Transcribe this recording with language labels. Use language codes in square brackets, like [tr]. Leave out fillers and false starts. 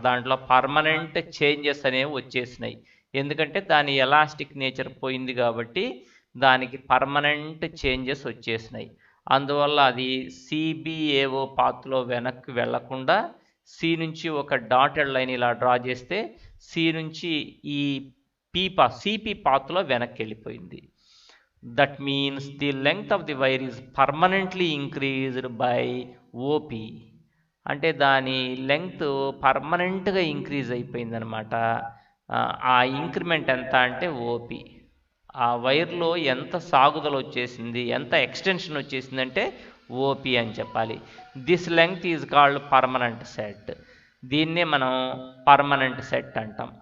[te] దాంట్లో permanent changes అనేవి వచ్చేసినాయి, ఎందుకంటే దాని ఎలాస్టిక్ నేచర్ పోయింది కాబట్టి దానికి పర్మనెంట్ చేంజెస్ వచ్చేసినాయి. అందువల్ల అది సిబిఏఓ పాత్లో వెనక్కి వెళ్లకుండా సి నుంచి ఒక డాటెడ్ లైన్ ఇలా డ్రా చేస్తే సి నుంచి ఈ సిపి పాత్లో వెనక్కి వెళ్ళిపోయింది. [en] That means the length of the wire is permanently increased by OP. [te] అంటే దాని లెంగ్త్ పర్మనెంట్గా ఇంక్రీజ్ అయిపోయిందనమాట. ఆ ఇంక్రిమెంట్ ఎంత అంటే ఓపి. ఆ వైర్లో ఎంత సాగుదల వచ్చేసింది, ఎంత ఎక్స్టెన్షన్ వచ్చేసింది అంటే ఓపి అని చెప్పాలి. [en] This length is called permanent set. [te] దీన్నే మనం పర్మనెంట్ సెట్ అంటాం.